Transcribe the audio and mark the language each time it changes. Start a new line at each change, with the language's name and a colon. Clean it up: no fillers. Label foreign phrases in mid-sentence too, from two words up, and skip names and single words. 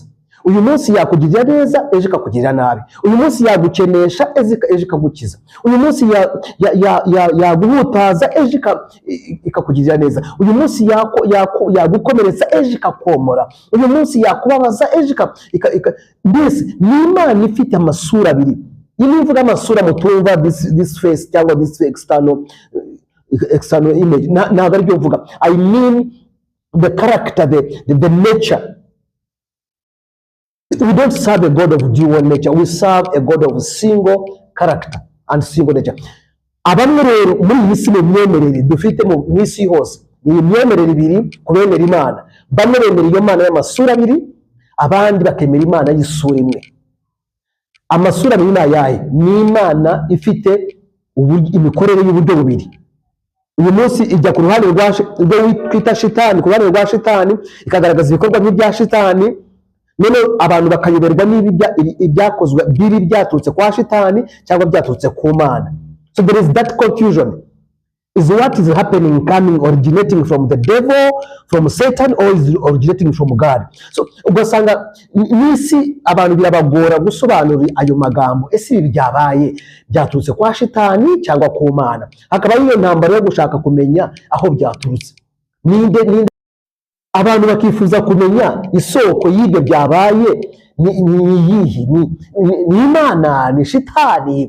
Kinyarwanda: Uyu munsi yakugirira neza, ejo ikakugirira nabi. Uyu munsi yagukenesha, ejo ikagukiza. Uyu munsi yaguhutaza, ejo ikakugirira neza. Uyu munsi yagukomeretsa, ejo ikakomora. Uyu munsi yakubabaza, ejo mbese ni Imana ifite amasura abiri. Iyo nivuga amasura mutumva
English: this face
Kinyarwanda: cyangwa
English: this external image,
Kinyarwanda: ntabwo ari byo mvuga.
English: I mean the character, the nature. We don't serve a God of dual nature. We serve a God of single character and single nature.
Kinyarwanda: Abamwe rero muri iyi si n'imyemerere dufite mu isi hose, ni imyemerere ibiri ku bemera Imana. Bamwe bemera iyo Mana y'amasura abiri, abandi bakemera Imana y'isura imwe. Amasura abiri ni ayahe? Ni Imana ifite imikorere y'uburyo bubiri. Uyu munsi ijya ku ruhande rwo kwita shitani, ku ruhande rwa shitani ikagaragaza ibikorwa by'ibya shitani. None abantu bakayoberwa ibyakozwe biri byaturutse kwa shitani cyangwa byaturutse ku Mana.
English: So there is that confusion. Is what is happening coming originating from the devil, from Satan, or is originating from God?
Kinyarwanda: So ugasanga nisi abantu birabagora gusobanura ayo magambo. Ese ibi byabaye byaturutse kwa shitani cyangwa ku Mana? Hakaba iyo ntambara yo gushaka kumenya aho byaturutse. Ninde abantu bakifuza kumenya isoko y'ibyo byabaye ni Imana, ni shitani.